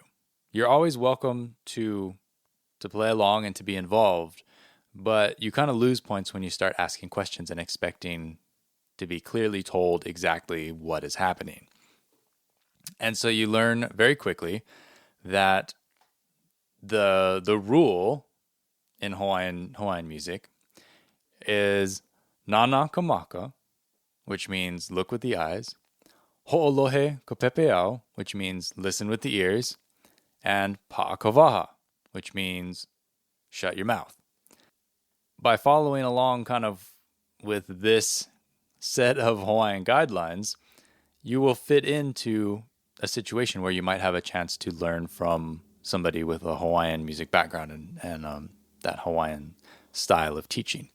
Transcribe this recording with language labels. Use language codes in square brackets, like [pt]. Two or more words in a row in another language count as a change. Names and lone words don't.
[en] You're always welcome to play along and to be involved, but you kind of lose points when you start asking questions and expecting to be clearly told exactly what is happening. And so you learn very quickly that the rule in Hawaiian music is [haw] nānā maka, [en] which means look with the eyes, [haw] hoʻolohe pepeiao, [en] which means listen with the ears, and [haw] paʻa waha, [en] which means shut your mouth. By following along kind of with this set of Hawaiian guidelines, you will fit into a situation where you might have a chance to learn from somebody with a Hawaiian music background and that Hawaiian style of teaching.